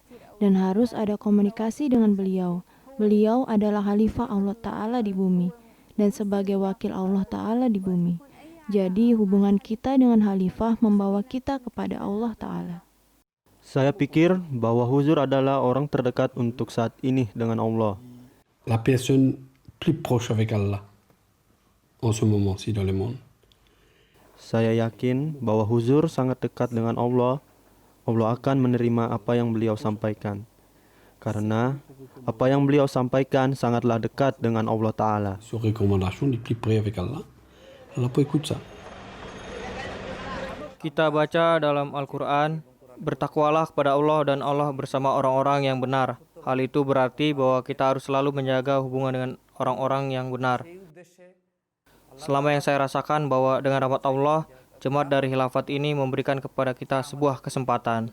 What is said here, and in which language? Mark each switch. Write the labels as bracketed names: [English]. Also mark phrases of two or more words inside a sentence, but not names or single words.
[Indonesian] Dan harus ada komunikasi dengan beliau. Beliau adalah khalifah Allah Ta'ala di bumi. Dan sebagai wakil Allah Ta'ala di bumi. Jadi hubungan kita dengan khalifah membawa kita kepada Allah Ta'ala. Saya pikir bahwa Huzur adalah orang terdekat untuk saat ini dengan Allah. [French] La personne plus proche avec Allah en ce moment-ci dans le monde. [Indonesian] Saya yakin bahwa Huzur sangat dekat dengan Allah. Allah akan menerima apa yang beliau sampaikan. karena apa yang beliau sampaikan sangatlah dekat dengan Allah Ta'ala. [French] Sur recommandation, il est plus près avec Allah. Allah peut écouter ça. [Indonesian] Kita baca dalam Al-Quran, bertakwalah kepada Allah dan Allah bersama orang-orang yang benar. Hal itu berarti bahwa kita harus selalu menjaga hubungan dengan orang-orang yang benar. Selama yang saya rasakan bahwa dengan rahmat Allah, jemaat dari khilafat ini memberikan kepada kita sebuah kesempatan.